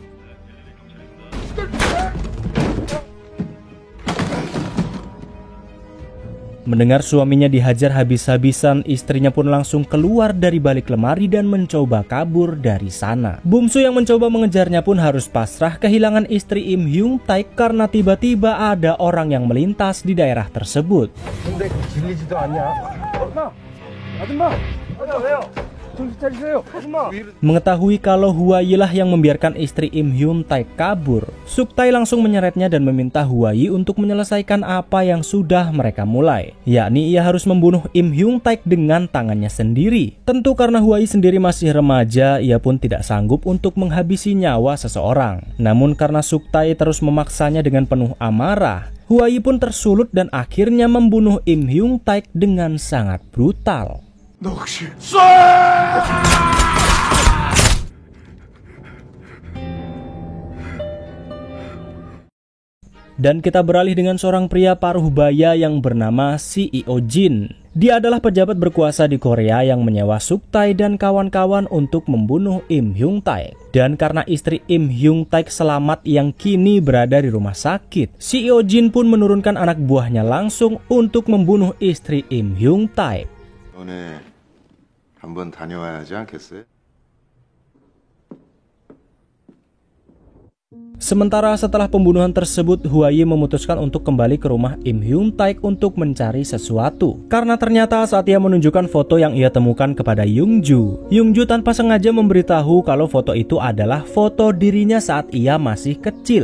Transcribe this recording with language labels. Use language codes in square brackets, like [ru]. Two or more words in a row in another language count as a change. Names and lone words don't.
[id] Mendengar suaminya dihajar habis-habisan, istrinya pun langsung keluar dari balik lemari dan mencoba kabur dari sana. Bungsu yang mencoba mengejarnya pun harus pasrah kehilangan istri Im Hyung Taek karena tiba-tiba ada orang yang melintas di daerah tersebut. [ko] 근데 질리지도 않냐? 아줌마! 왜요? 정신 차리세요, 아줌마! [id] Mengetahui kalau Huai lah yang membiarkan istri Im Hyung Taek kabur, Suk Tae langsung menyeretnya dan meminta Huai untuk menyelesaikan apa yang sudah mereka mulai, yakni ia harus membunuh Im Hyung Taek dengan tangannya sendiri. Tentu karena Huai sendiri masih remaja, ia pun tidak sanggup untuk menghabisi nyawa seseorang. Namun karena Suk Tae terus memaksanya dengan penuh amarah, Huai pun tersulut dan akhirnya membunuh Im Hyung Taek dengan sangat brutal. [ko] 너 혹시 [id] Dan kita beralih dengan seorang pria paruh baya yang bernama CEO Jin. Dia adalah pejabat berkuasa di Korea yang menyewa Suk Tae dan kawan-kawan untuk membunuh Im Hyung Taek. Dan karena istri Im Hyung Taek selamat yang kini berada di rumah sakit, CEO Jin pun menurunkan anak buahnya langsung untuk membunuh istri Im Hyung Taek. [ko] 너네 한번 다녀와야지 않겠어요? [id] Sementara setelah pembunuhan tersebut, Huai memutuskan untuk kembali ke rumah Im Hyung Taek untuk mencari sesuatu. Karena ternyata saat ia menunjukkan foto yang ia temukan kepada Youngju, Youngju tanpa sengaja memberitahu kalau foto itu adalah foto dirinya saat ia masih kecil.